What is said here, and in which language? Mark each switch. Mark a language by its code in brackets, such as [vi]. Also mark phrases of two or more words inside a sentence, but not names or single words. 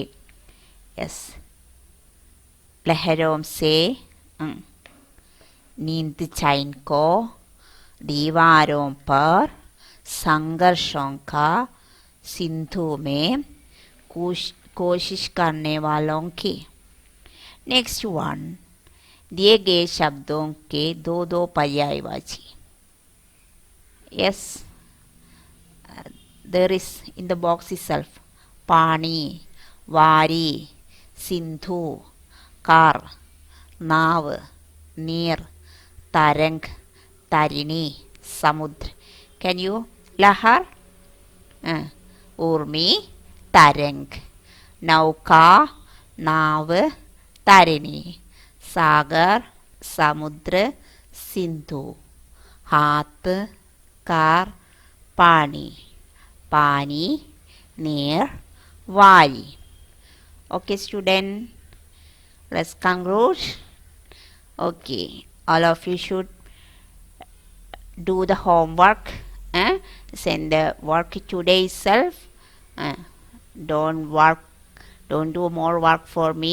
[hi] यस, लहरों से, नींद चैन को, दीवारों पर, संघर्षों का, सिंधु में, कोशिश करने वालों की। [en] next one, [hi] दिए गए शब्दों के दो दो पर्यायवाची। यस, [en] there is in the box itself [hi] पानी, वारी, सिंधु, कार, नाव, नीर, तरंग, तरिणी, समुद्र। [en] can you [hi] लहर, ऊर्मी, तरंग, नौका, नाव, तरिणी, सागर, समुद्र, सिंधु, हाथ, कार, पानी, पानी, नीर, वारी। [en] Okay, student, let's conclude. Okay, all of you should do the homework. Send the work today itself. Don't do more work for me.